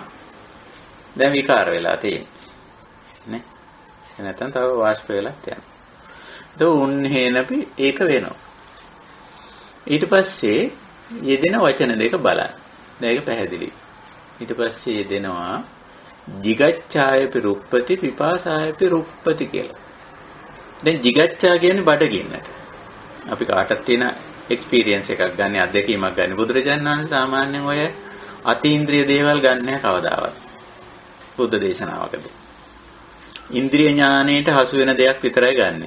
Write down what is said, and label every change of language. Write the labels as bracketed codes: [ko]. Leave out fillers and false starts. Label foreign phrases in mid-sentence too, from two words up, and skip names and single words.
[si] දැන් විකාර වෙලා තියෙන්නේ. නේ? නැත්නම් තව වාෂ්ප වෙලා යනවා. උන්නේනපි ඒක වෙනවා. ඊට පස්සේ යෙදෙන වචන දෙක බලන්න. දැන් ඒක පැහැදිලි. ඊට පස්සේ යෙදෙනවා [pi] jigacchāyapi ruppati pipāsāyapi ruppati [si] කියලා. දැන් jigacchā කියන්නේ බඩගින්නට. අපි කාටත් තියෙන එක්ස්පීරියන්ස් එකක් ගන්න, අත්දැකීමක් ගන්න. බුදුරජාණන් වහන්සේ සාමාන්‍යයෙන් ඔය අතීන්ද්‍රිය දේවල් ගන්න නැහැ කවදාවත්. බුද්ධ දේශනාවකදී. ඉන්ද්‍රිය ඥාණයට හසු වෙන දෙයක් විතරයි ගන්නෙ.